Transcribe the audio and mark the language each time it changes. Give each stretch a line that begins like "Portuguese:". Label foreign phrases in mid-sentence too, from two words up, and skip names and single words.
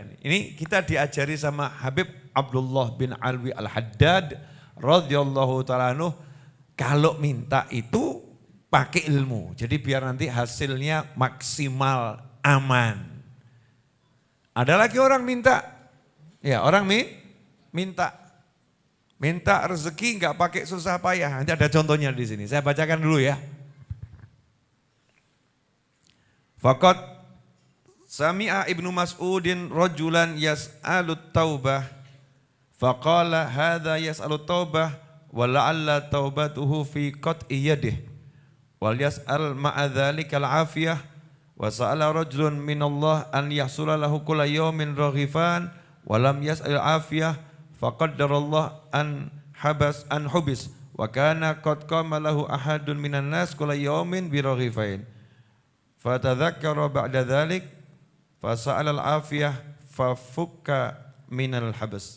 Indonesian: Ini kita diajari sama Habib Abdullah bin Alwi Al-Haddad
Arabic: رضي الله تعالى عنه,
Indonesian: kalau minta itu pakai ilmu. Jadi biar nanti hasilnya maksimal, aman. Ada lagi orang minta, ya orang minta rezeki enggak pakai susah payah. Nanti ada contohnya di sini. Saya bacakan dulu ya.
Arabic: فقد سمع ابن مسعود رجلا يسأل التوبة فقال هذا يسأل التوبة ولعل توبته في قطع يده وليسأل مع ذلك العافية وسأل رجل من الله أن يحصل له كل يوم رغيفا ولم يسأل العافية فقدر الله أن حبس وكان قد قام له أحد من الناس كل يوم برغيفين فتذكر بعد ذلك فسأل العافية ففك من الحبس.